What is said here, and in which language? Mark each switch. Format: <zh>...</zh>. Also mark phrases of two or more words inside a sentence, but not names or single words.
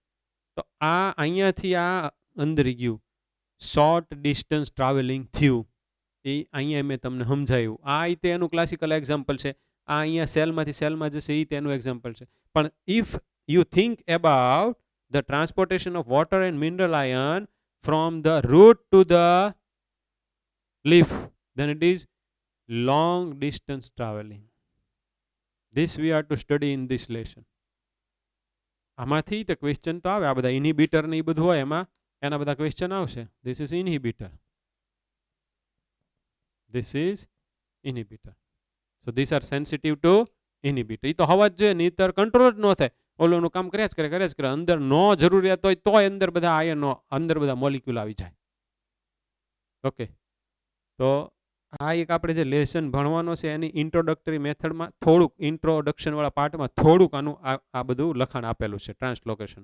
<gu>તો આ અહીંયાથી આ અંદર ગયું</gu> <en>short distance traveling</en> <gu>થયું, એ અહીંયા મેં તમને સમજાયું. આ રીતે એનું</gu> <en>classical example</en> <gu>છે. આ અહીંયા સેલમાંથી સેલમાં જશે એ તેનું એક્ઝામ્પલ છે.</gu> <en>પણ If you think about the transportation of water and mineral ion from the root to the leaf, then it is long distance traveling. This we are to study in this lesson.</en> <gu>આમાંથી તો ક્વેશ્ચન તો આવે, આ બધા ઇનહિબિટર ને એ બધું હોય એમાં એના બધા ક્વેશ્ચન આવશે.</gu> <en>This is inhibitor. This is inhibitor. So these are sensitive to inhibitor.</en> <gu>એ તો હવા જ જોઈએ, નહીતર કંટ્રોલ જ ન થાય. ઓલોનું કામ કર્યા જ કરે. અંદર નો જરૂરિયાત હોય તોય અંદર બધા આયનો, અંદર બધા મોલિક્યુલ આવી જાય. ઓકે, તો આ એક આપણે જે લેસન ભણવાનો છે એની</gu> <en>introductory methodમાં</en> <gu>થોડુંક, ઇન્ટ્રોડક્શનવાળા પાર્ટમાં થોડુંક આનું આ બધું લખાણ આપેલું છે, ટ્રાન્સલોકેશન.</gu>